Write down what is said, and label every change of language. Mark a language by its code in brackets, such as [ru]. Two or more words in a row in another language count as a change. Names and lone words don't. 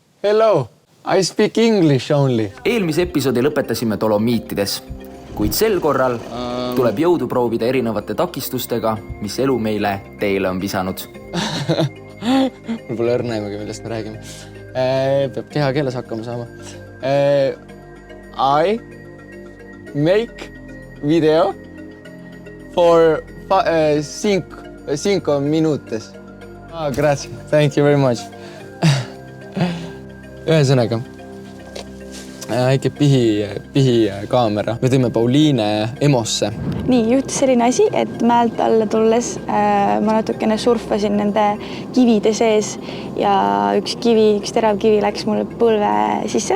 [en] Hello, I speak English only. [et] Eelmise episoodi lõpetasime Dolomiitides, kuid sel korral tuleb jõudu proovida erinevate takistustega, mis elu meile teele on visanud. Mul pole õrnaimagi, millest me räägime. Peab kehakeeles hakkama saama. [en] I make video for 5 minutes. Grazie, thank you very much. [et] Ühesõnaga, väike pihi kaamera. Me tõime Pauliine Emosse. Nii, juhtus selline asi, et mäelt alla tulles ma natukene surfasin nende kivide sees ja üks terav kivi läks mulle põlve sisse.